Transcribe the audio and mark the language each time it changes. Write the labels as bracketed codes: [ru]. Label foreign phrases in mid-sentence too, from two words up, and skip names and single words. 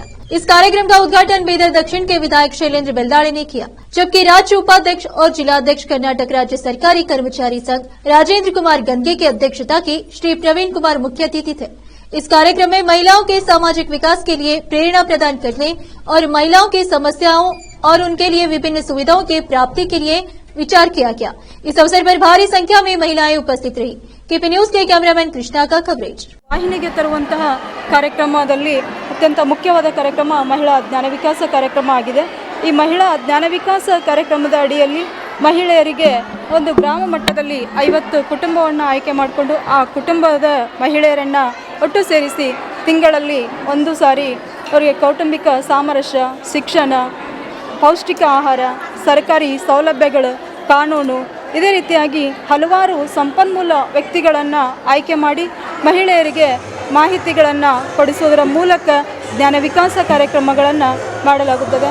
[hi] इस कार्यक्रम का उद्घाटन बीदर दक्षिण के विधायक शैलेंद्र बेलदाड़े ने किया, जबकि राज्य उपाध्यक्ष और जिलाध्यक्ष कर्नाटक राज्य सरकारी कर्मचारी संघ राजेंद्र कुमार गंगे की अध्यक्षता की श्री प्रवीण कुमार मुख्य अतिथि थे। इस कार्यक्रम में महिलाओं के सामाजिक विकास के लिए प्रेरणा प्रदान करने और महिलाओं की समस्याओं और उनके लिए विभिन्न सुविधाओं की प्राप्ति के लिए विचार किया गया। इस अवसर पर भारी संख्या में महिलाएं उपस्थित रही। केपी न्यूज के कैमरामैन कृष्णा का कवरेज। [kn] ವಾಹಿನಿಗೆ ತರುವಂತಹ ಕಾರ್ಯಕ್ರಮದಲ್ಲಿ ಅತ್ಯಂತ ಮುಖ್ಯವಾದ ಕಾರ್ಯಕ್ರಮ ಮಹಿಳಾ ಜ್ಞಾನ ವಿಕಾಸ ಕಾರ್ಯಕ್ರಮ ಆಗಿದೆ। ಈ ಮಹಿಳಾ ಜ್ಞಾನ ವಿಕಾಸ ಕಾರ್ಯಕ್ರಮದ ಅಡಿಯಲ್ಲಿ ಮಹಿಳೆಯರಿಗೆ ಒಂದು ಗ್ರಾಮ ಮಟ್ಟದಲ್ಲಿ 50 ಕುಟುಂಬವನ್ನು ಆಯ್ಕೆ ಮಾಡಿಕೊಂಡು ಆ ಕುಟುಂಬದ ಮಹಿಳೆಯರನ್ನು ಒಟ್ಟು ಸೇರಿಸಿ ತಿಂಗಳಲ್ಲಿ ಒಂದು ಸಾರಿ ಅವರಿಗೆ ಕೌಟುಂಬಿಕ ಸಾಮರಸ್ಯ, ಶಿಕ್ಷಣ, ಪೌಷ್ಟಿಕ ಆಹಾರ, ಸರ್ಕಾರಿ ಸೌಲಭ್ಯಗಳು, ಕಾನೂನು, ಇದೇ ರೀತಿಯಾಗಿ ಹಲವಾರು ಸಂಪನ್ಮೂಲ ವ್ಯಕ್ತಿಗಳನ್ನು ಆಯ್ಕೆ ಮಾಡಿ ಮಹಿಳೆಯರಿಗೆ ಮಾಹಿತಿಗಳನ್ನು ಕೊಡಿಸುವುದರ ಮೂಲಕ ಜ್ಞಾನ ವಿಕಾಸ ಕಾರ್ಯಕ್ರಮಗಳನ್ನು ಮಾಡಲಾಗುತ್ತದೆ।